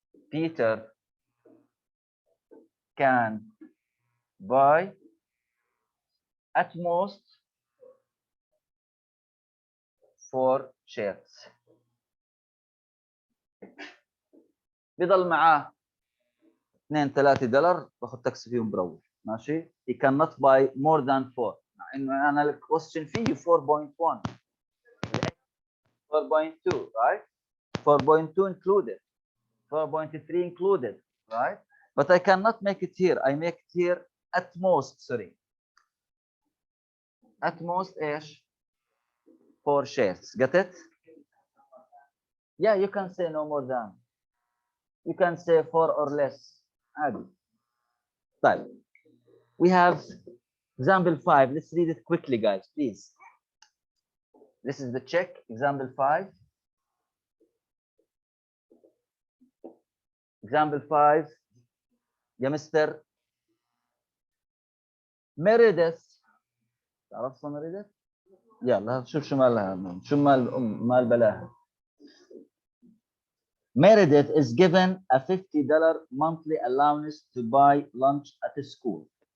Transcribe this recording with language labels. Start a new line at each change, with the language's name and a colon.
English: Peter can buy at most 4 shirts.
Arabic: بيضل معاه $2-3 باخذ تاكسي فيهم بروح. ماشي؟
English: He cannot buy more than 4.
Arabic: مع انه انا الكويستشن فيه
English: 4.1 4.2 right 4.2 included 4.3 included right but I cannot make it here. I make it here at most. Sorry, at most
Arabic: ايش
English: 4 shares. Get it? Yeah, you can say no more than, you can say 4 or less
Arabic: عادي. طيب
English: we have Example 5, let's read it quickly, guys, please. This is the check, example 5. Example 5, يا mister meredith.
Arabic: تعرف ميريدث؟ يلا شوف شو مالها، شو مال بلاها.
English: Meredith is given a $50 monthly allowance to buy lunch at the school.